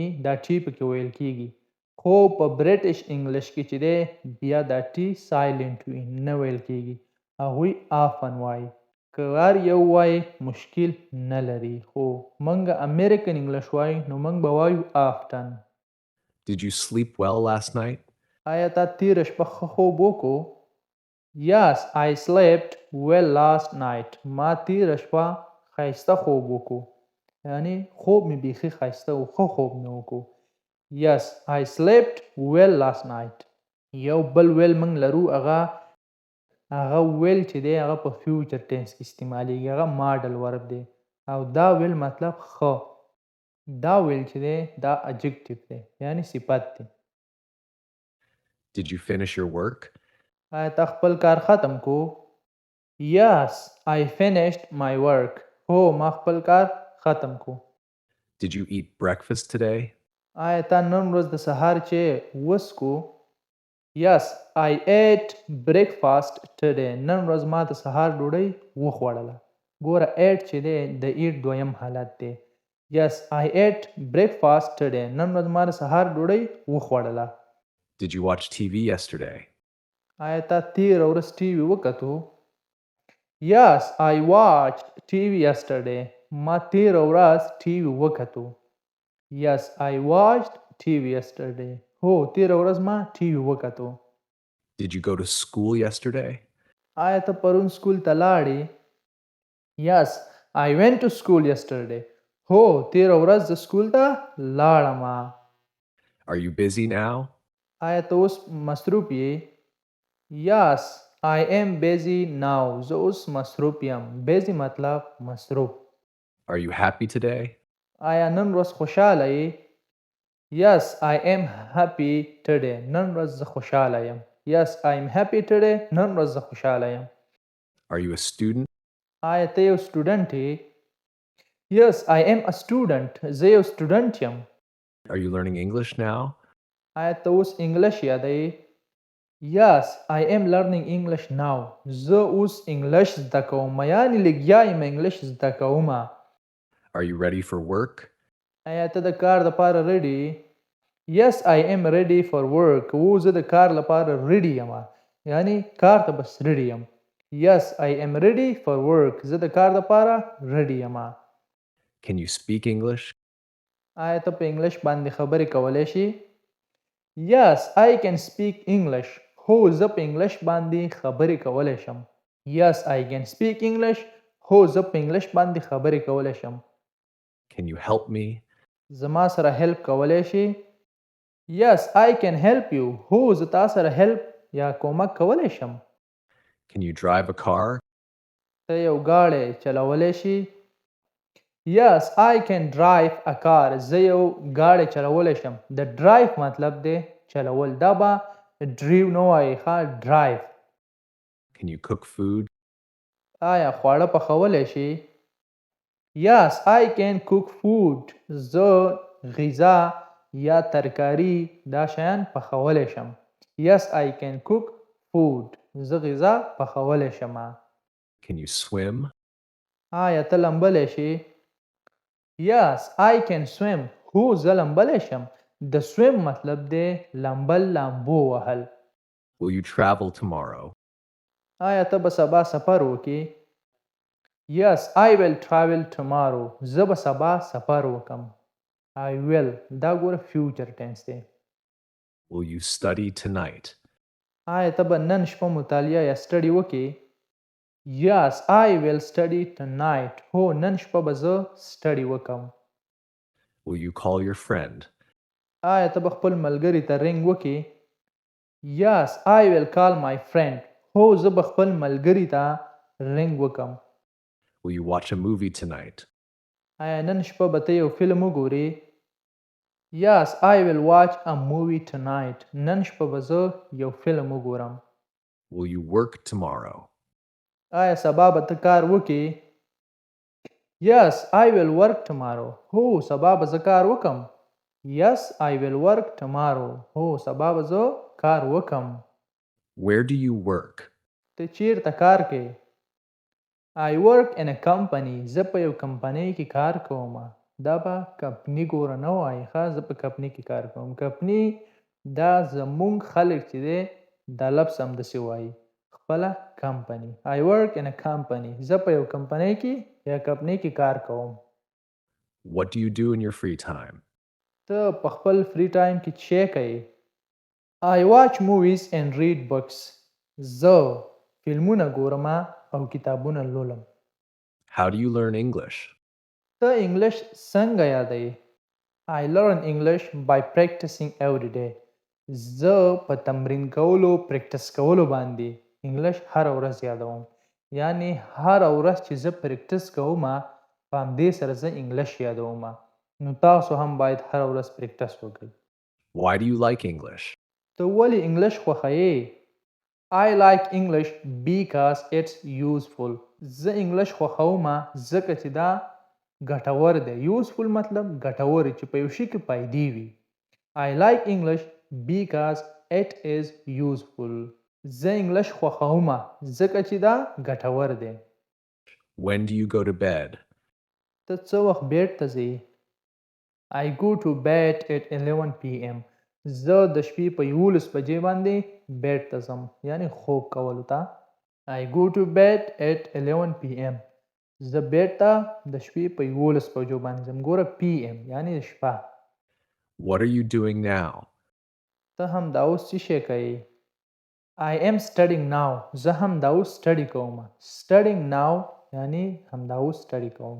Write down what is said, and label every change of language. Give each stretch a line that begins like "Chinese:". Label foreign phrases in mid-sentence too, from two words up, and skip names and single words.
Pashto: دا ټي پکې ویل کیږي. خو په
English: British English
Pashto: کې چې دی بیا دا ټي سایلنټ وي نه ویل کیږي. هغوی often وایي. که هر یو وایي مشکل نه لري. خو مونږ امریکن انګلیش وایو نو مونږ به وایو often.
English: Did you sleep well last night?
Pashto: آیا تا تېره شپه ښه خوب وکړو؟
English: Yes, I slept well last night.
Pashto: ما تېره شپه ښایسته خوب وکړو. یعنی خوب مې بیخي ښایسته و. ښه خوب مې وکړو.
English: Yes, I slept well last night.
Pashto: یو بل ویل مونږ لرو هغه ویل چې دی هغه په
English: future tense
Pashto: کې استعمالیږي. هغه
English: modal verb
Pashto: دی او دا ویل مطلب ښه. دا ویل چې دی دا adjective دی یعنی صفت دی.
English: Did you finish your work?
Pashto: آیا تا خپل کار ختم کو؟
English: Yes, I finished my work.
Pashto: هو ما خپل کار ختم کو.
English: Did you eat breakfast today?
Pashto: آیا تا نن ورځ د سهار چې وڅکو؟
English: Yes, I ate breakfast today.
Pashto: نن ورځ ما د سهار ډوډۍ وخوړله. ګوره ate چې دی د eat دویم حالت دی.
English: Yes, I ate breakfast today.
Pashto: نن ورځ ما د سهار ډوډۍ وخوړله.
English: Did you watch TV yesterday?
Pashto: آیا تا تېره ورځ ټي وي وکتو؟
English: Yes, I watched TV yesterday.
Pashto: ما تېره ورځ ټي وي وکتو.
English: Yes, I watched TV yesterday.
Pashto: هو تېره ورځ ما ټي وي وکتو.
English: Did you go to school yesterday?
Pashto: آیا ته پرون سکول ته لاړې؟
English: Yes, I went to school yesterday.
Pashto: هو تېره ورځ زه سکول ته لاړم.
English: Are you busy now?
Pashto: آیا ته اوس مصروف یې؟
English: Yes, I am busy now.
Pashto: زه اوس مصروف یم. busy مطلب مصروف.
English: Are you happy today?
Pashto: آیا نن ورځ خوشحاله یې؟
English: Yes, I am happy today.
Pashto: نن ورځ زه خوشحاله یم.
English: Yes, I am happy today.
Pashto: نن ورځ زه خوشحاله یم.
English: Are you a student?
Pashto: آیا ته یو سټوډنټ یې؟
English: Yes, I am a student.
Pashto: زه یو student یم.
English: Are you learning English now?
Pashto: آیا ته اوس انګلیش یادوې؟
English: Yes, I am learning English now.
Pashto: زه اوس انګلیش زده کوم. یعنې لږیا یم انګلیش زده کوم.
English: Are you ready for work?
Pashto: آیا ته د کار لپاره ready؟
English: Yes, I am ready for work.
Pashto: او زه د کار لپاره ready یم. یعنی کار ته بس ready یم.
English: Yes, I am ready for work.
Pashto: زه د کار لپاره ready یم.
English: Can you speak English?
Pashto: آیا ته په انګلیش باندې خبرې کولی شي؟
English: Yes, I can speak English.
Pashto: هو زه په انګلیش باندې خبرې کولی شم.
English: Yes, I can speak English.
Pashto: هو زه په انګلیش باندې خبرې کولی شم.
English: Can you help me?
Pashto: زما سره help کولی شي؟
English: Yes, I can help you.
Pashto: هو زه تا سره help یا کومک کولی شم.
English: Can you drive a car?
Pashto: ته یو ګاډی چلولی شي؟
English: Yes, I can drive a car.
Pashto: زه یو ګاډی چلولی شم. د drive مطلب دی چلول. دا به drive نه وایي ښه drive.
English: Can you cook food?
Pashto: آیا خواړه پخولی شي؟
English: Yes, I can cook food.
Pashto: زه غذا یا ترکاری دا شیان پخولی شم.
English: Yes, I can cook food.
Pashto: زه غذا پخولی شم.
English: Can you swim?
Pashto: آیا ته لمبلی شي؟
English: Yes, I can swim.
Pashto: هو زه لمبلی شم. د swim مطلب دی لمبل لامبو وهل.
English: Will you travel tomorrow?
Pashto: آیا ته به سبا سفر وکړې؟
English: Yes, I will travel tomorrow.
Pashto: زه به سبا سفر وکم.
English: I will.
Pashto: دا ګوره
English: future tense
Pashto: دی.
English: Will you study tonight?
Pashto: آیا ته به نن شپه مطالعه یا study وکړې؟
English: Yes, I will study tonight.
Pashto: هو نن شپه به زه study وکم.
English: Will you call your friend?
Pashto: آیا ته به خپل ملګري ته رنګ وکړې؟
English: Yes, I will call my friend.
Pashto: هو زه به خپل ملګري ته رنګ وکم.
English: Will you watch a movie tonight?
Pashto: آیا نن شپه به ته یو فلم وګورې؟
English: Yes, I will watch a movie tonight.
Pashto: نن شپه به زه یو فلم وګورم.
English: Will you work tomorrow?
Pashto: آیا سبا به ته کار وکړې؟
English: Yes, I will work tomorrow.
Pashto: هو سبا به زه کار وکم.
English: Yes, I will work tomorrow.
Pashto: هو سبا به زه کار وکم.
English: Where do you work?
Pashto: ته چیرته کار کوې؟
English: I work in a company.
Pashto: زه په یو کمپنۍ کې کار کوم. دا به کمپنی ګوره نه وایي ښه زه په کمپنۍ کې کار کوم. کمپنی دا زمونږ خلک چې دی دا لفظ همداسې وایي خپله کمپنی.
English: I work in a company.
Pashto: زه په یو کمپنۍ کې یا کمپنۍ کې کار کوم.
English: What do you do in your free time?
Pashto: ته په خپل
English: free time
Pashto: کې څه کوې؟
English: I watch movies and read books.
Pashto: زه فلمونه ګورم او کتابونه لولم.
English: How do you learn English?
Pashto: ته انګلیش څنګه یادوې؟
English: I learn English by practicing every day.
Pashto: زه په تمرین کولو پریکټس کولو باندې انګلیش هره ورځ یادوم. یعنی هره ورځ چې زه پریکټس کوم په همدې سره زه انګلیش یادوم. نو تاسو هم باید هره ورځ پریکټس وکړئ.
English: Why do you like English?
Pashto: ته ولې انګلیش خوښوې؟
English: I like English because it's useful.
Pashto: زه انګلیش خوښوم ځکه چې دا ګټور دی. useful مطلب ګټور چې په یو شي کې فایدې وي.
English: I like English because it is useful.
Pashto: زه انګلیش خوښوم ځکه چې دا ګټور دی.
English: When do you go to bed?
Pashto: ته څه وخت بیډ ته ځې؟
English: I go to bed at 11 p.m.
Pashto: زه د شپې په 11 بجې باندې بیډ ته ځم یعنی خوب کولو ته.
English: I go to bed at 11 p.m.
Pashto: زه بیډ ته د شپې په 11 بجو باندې ځم. ګوره PM یعنی شپه.
English: What are you doing now?
Pashto: ته هم دا اوس څه شی کوې؟
English: I am studying now.
Pashto: زه هم دا اوس study کوم.
English: Studying now
Pashto: یعنی هم دا اوس study کوم.